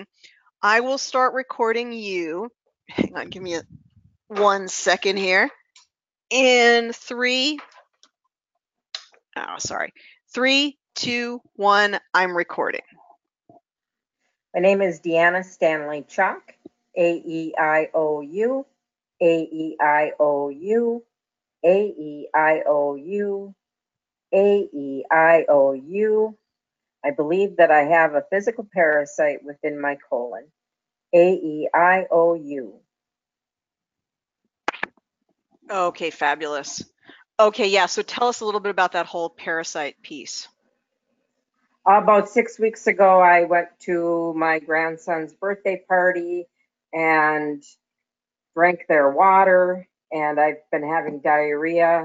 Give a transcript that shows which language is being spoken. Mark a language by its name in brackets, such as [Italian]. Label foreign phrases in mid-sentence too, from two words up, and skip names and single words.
[English] I will start recording you. Hang on, give me 1 second here. In three, oh, sorry. 3, 2, 1, I'm recording. My name is Deanna Stanley Chalk, A-E-I-O-U, A-E-I-O-U, A-E-I-O-U, A-E-I-O-U. I believe that I have a physical parasite within my colon. A-E-I-O-U. Okay, fabulous. Okay, yeah, so tell us a little bit about that whole parasite piece. About 6 weeks ago, I went to my grandson's birthday party and drank their water, and I've been having diarrhea.